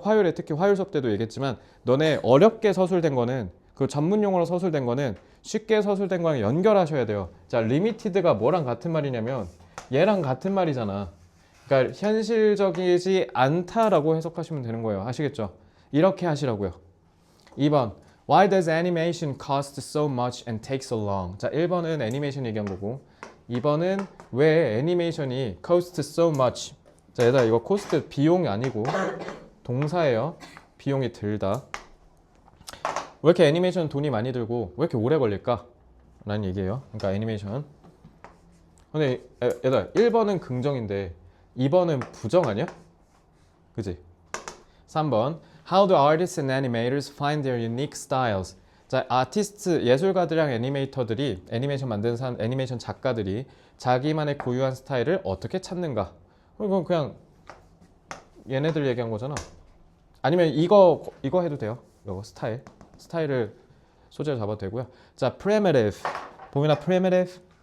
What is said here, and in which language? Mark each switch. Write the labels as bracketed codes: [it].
[ko] 화요일에 특히 화요일 수업 때도 얘기했지만 너네 어렵게 서술된 거는 그 전문 용어로 서술된 거는 쉽게 서술된 거랑 연결하셔야 돼요. 자, 리미티드가 뭐랑 같은 말이냐면 얘랑 같은 말이잖아. 그러니까 현실적이지 않다라고 해석하시면 되는 거예요. 아시겠죠? 이렇게 하시라고요. [en] 2번 Why does animation cost so much and take so long? [ko] 자, 1번은 애니메이션 얘기한 거고 2번은 왜 애니메이션이 [en] cost so much. [ko] 자, 얘들아 이거 cost 비용이 아니고 동사예요. 비용이 들다. 왜 이렇게 애니메이션 돈이 많이 들고 왜 이렇게 오래 걸릴까? 라는 얘기예요. 그러니까 애니메이션. 근데 얘들아 1번은 긍정인데 2번은 부정 아니야? 그지? [en] 3번 How do artists and animators find their unique styles? [ko] 자, 아티스트, 예술가들이랑 애니메이터들이 애니메이션 만드는 사람, 애니메이션 작가들이 자기만의 고유한 스타일을 어떻게 찾는가? 이건 그냥 얘네들 얘기한 거잖아. 아니면 이거 해도 돼요. 이거 스타일을 소재로 잡아도 되고요. 자, primitive. 봄이나 primitive.